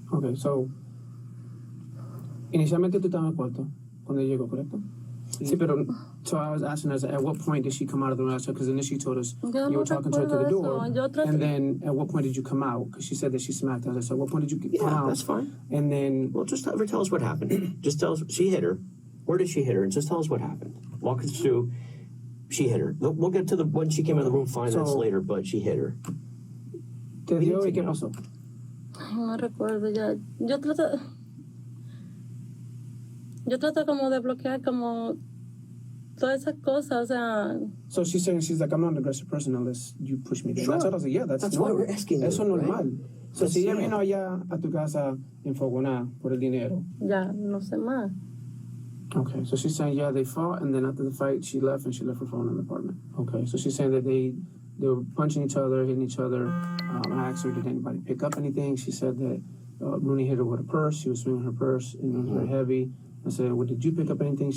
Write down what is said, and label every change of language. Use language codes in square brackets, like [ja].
[en] Okay, so [es] inicialmente tú estabas en el cuarto cuando llegó, ¿correcto? Sí, pero [en] so I was asking her, at what point did she come out of the room? Because initially you told us you were talking to her to the door, and then at what point did you come out? Because she said that she smacked us. So at what point did you come out? Yeah, that's fine. And then... Well, just have her tell us what happened. Just tell us, she hit her. Where did she hit her? And just tell us what happened. Walk us through, she hit her. We'll get to the when she came in the room, fine, that's later, but she hit her. [es] ¿Te dio y qué pasó? No recuerdo ya. Yo trato como de bloquear como todas esas cosas, o sea... [en] So she's saying, she's like, I'm not an aggressive person unless you push me there. Sure. That's what I was like, yeah, that's why normal. we're asking [es] Eso es [en] you, [es] normal. [en] right? [es] So si ella vino allá a tu casa enfogonada por el dinero. Ya, no sé más. [en] Okay, so she's saying, yeah, they fought, and then after the fight, she left, and she left her phone in the apartment. Okay, so she's saying that they were punching each other, hitting each other. I asked her, did anybody pick up anything? She said that Rooney hit her with a purse. She was swinging her purse, and it was very heavy. I said, well, did you pick up anything?